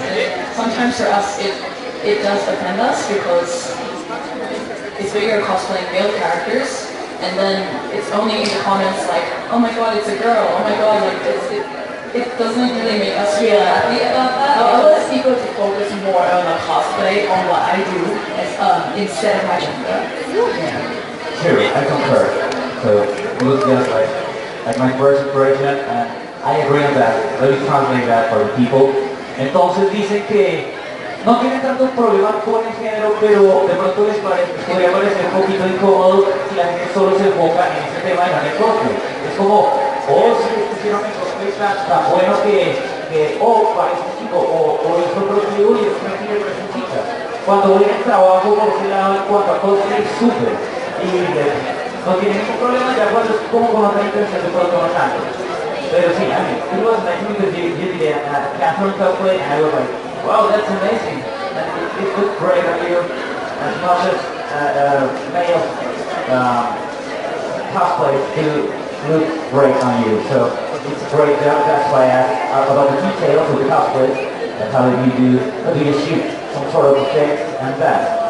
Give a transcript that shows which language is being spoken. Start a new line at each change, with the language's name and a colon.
English: And sometimes for us it does offend us because it's bigger cosplaying male characters, and then it's only in the comments like, oh my god, it's a girl, oh my god, like it doesn't really make us feel happy about that. I want people to focus more on the cosplay, on what I do, as, instead of my gender. Yeah. True, I concur. So it was just like my first impression, and I agree on that. Let me translate that for the people.
Spanish: Entonces dicen que no tienen tanto problema con el género, pero de pronto podría parecer un poquito incómodo si la gente solo se enfoca en ese tema de el cosplay. Es como, oh, si hicieron el cosplay tan bueno que oh, parece un chico, o hizo el cosplay y es una chica y parece un chica. Cuando voy al trabajo por ese lado, en cuanto a cosplay, súper. Y no tiene ningún problema, ya cuando es como con otra intención de pronto no tanto. Pero sí,
English: I mean, it was nice because you did a Catherine cosplay, and I was like, wow, that's amazing. It looks great on you. As much as male cosplays do look great on you. So it's a great job. That's why I asked about the details of the cosplay and how do you shoot some sort of effects and that.